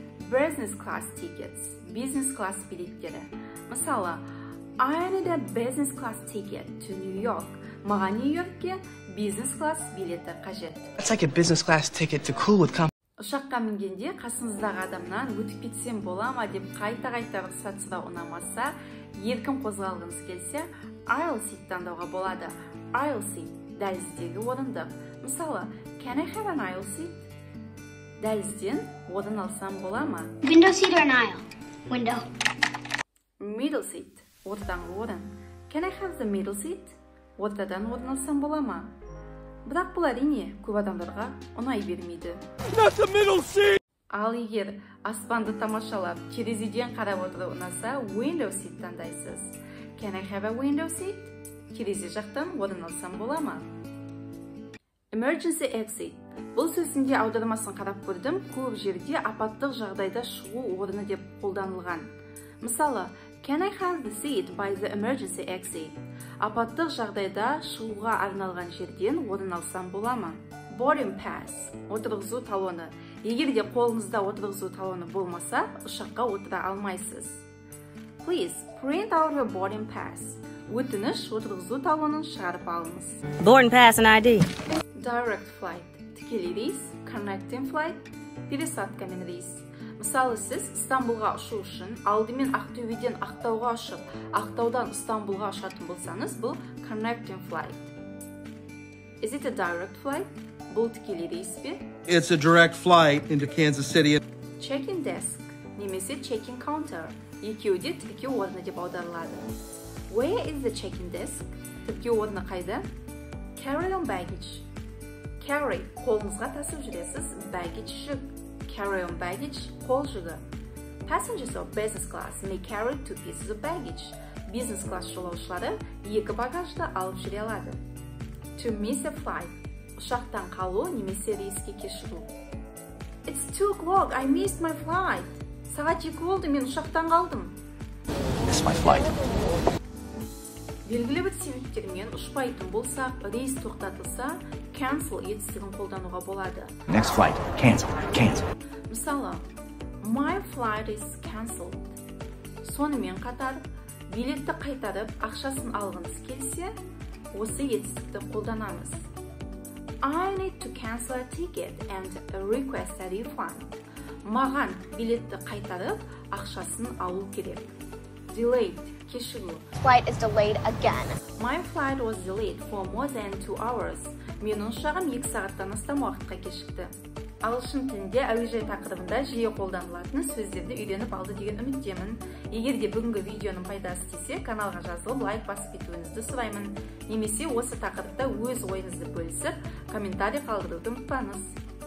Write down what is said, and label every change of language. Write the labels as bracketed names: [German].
[English] Business class tickets. Business class билеттері. Мысалы, I need a business class ticket to New York. [Kazakh] Маған Нью-Йоркке business class билеті қажет. [English] That's like a business class ticket to cool with company. [Kazakh] Ұшаққа мінгенде қасыңыздағы адамнан өтіп кетсем бола ма деп қайта-қайта рұқсат сұрау ұнамаса, еркін қозғалғыңыз келсе, aisle seat таңдауға болады. Aisle seat дәліздегі орындық. Мысалы, [English] can I have an aisle seat? [Kazakh] Дәлізден орын алсам бола ма? [English] Window seat or an aisle? Window. [Kazakh] Middle seat ортаңғы орын. [English] Can I have the middle seat? [Kazakh] Ортадан орын алсам бола ма? Бірақ бұл әрине көп адамдарға ұнай бермейді. Ал егер аспанды тамашалап, терезеден қарап отыру ұнаса, window seat таңдайсыз. [English] Can I have a window seat? [Kazakh] Терезе жақтан орын алсам бола ма? [English] Emergency exit. [Kazakh] Бұл сөзінде аудармасын қарап көрдім, көп жерде апаттық жағдайда шығу орны деп қолданылған. Мысалы, [English] can I have the seat by the emergency exit? [Kazakh] Апаттық жағдайда шығуға арналған жерден орын алсам бола ма? [English] Boarding pass. [Kazakh] Отырғызу талоны. Егер де қолыңызда отырғызу талоны болмаса, ұшаққа отыра алмайсыз. [English] Please print out your boarding pass. [Kazakh] Өтініш отырғызу талонын шығарып алыңыз. [English] Boarding pass and ID. Direct flight. [Kazakh] Тікелей рейс, connecting flight, пересадкамен рейс. Мысалы, сіз Стамбулға ұшу үшін алдымен Ақтөбеден Ақтауға ұшып, Ақтаудан Стамбулға ұшатын болсаңыз, бұл connecting flight. [English] Is it a direct flight? [Kazakh] Бұл тікелей рейс пе? [English] It's a direct flight into Kansas City. Check-in desk немесе check-in counter. [Kazakh] Екеуі де тіркеу орны деп аударылады. [English] Where is the check-in desk? [Kazakh] Тіркеу орны қайда? [English] Carry-on baggage. [Kazakh] Carry қолыңызға тасып жүресіз, baggage жүк. Carry-on baggage қол жүгі. [English] Passengers of business class may carry 2 pieces of baggage. [Kazakh] Business class жолаушылары екі багажды алып жүре алады. [English] To miss a flight. [Kazakh] Ұшақтан қалу немесе рейске кешігу. [English] It's 2 o'clock, I missed my flight. [Kazakh] Сағат 2 болды, мен ұшақтан қалдым. [English] Miss my flight. [Kazakh] Белгілі бір себептермен ұшпайтын болсақ, рейс тоқтатылса, cancel етістігін қолдануға болады. [English] Next flight. Cancel. Cancel. [Kazakh] Мысалы, [English] my flight is cancelled. [Kazakh] Сонымен қатар, билетті қайтарып, ақшасын алғыңыз келсе, осы етістікті қолданамыз. [English] I need to cancel a ticket and request a refund. [Kazakh] Маған билетті қайтарып, ақшасын алу керек. [English] Delayed. [Kazakh] Кешігу. [English] Flight is delayed again. My flight was delayed for more than 2 hours. [Kazakh] Менің ұшағым 2 сағаттан астам уақытқа кешікті. Ағылшын тілінде әуежай тақырыбында жиі қолданылатын сөздерді үйреніп алды деген үміттемін. Егер де бүгінгі видеоның пайдасы тисе, каналға жазылып, лайк басып кетуіңізді сұраймын. Немесе осы тақырыпта өз ойыңызды бөлісіп, комментарий қалдыруды ұмытпаңыз.